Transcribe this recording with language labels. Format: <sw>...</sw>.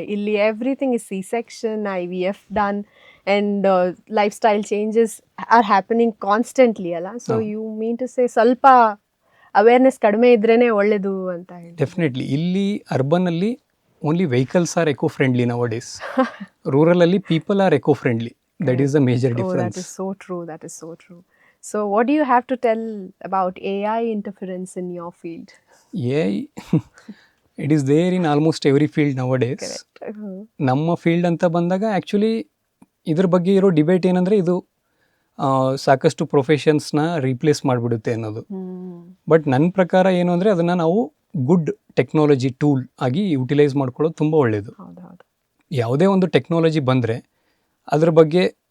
<en>ಇಲ್ಲಿ everything is C-section, IVF done, and lifestyle changes are happening constantly ಅಲ್ಲ. So you mean to say</en> <kn>ಸ್ವಲ್ಪ awareness ಕಡಿಮೆ ಇದ್ರೇನೆ ಒಳ್ಳೇದು ಅಂತ ಹೇಳಿ?</kn> <en>Definitely. ಇಲ್ಲಿ ಅರ್ಬನಲ್ಲಿ only vehicles are eco friendly nowadays. ರೂರಲಲ್ಲಿ people are eco friendly. That is the major difference. That is so true. That is so true. So what do you have to tell about AI interference in your field? AI, it is there in almost every field nowadays. Correct.</en> <kn>ನಮ್ಮ field ಅಂತ ಬಂದಾಗ actually ಇದ್ರ ಬಗ್ಗೆ ಇರೋ debate ಏನಂದರೆ, ಇದು ಸಾಕಷ್ಟು ಪ್ರೊಫೆಷನ್ಸ್ನ replace ಮಾಡಿಬಿಡುತ್ತೆ ಅನ್ನೋದು. ಬಟ್ ನನ್ನ ಪ್ರಕಾರ ಏನು ಅಂದರೆ, ಅದನ್ನು ನಾವು ಗುಡ್ ಟೆಕ್ನಾಲಜಿ ಟೂಲ್ ಆಗಿ ಯುಟಿಲೈಸ್ ಮಾಡ್ಕೊಳ್ಳೋದು ತುಂಬ ಒಳ್ಳೆಯದು. ಯಾವುದೇ ಒಂದು ಟೆಕ್ನಾಲಜಿ ಬಂದರೆ ಅದ್ರ ಬಗ್ಗೆ</kn>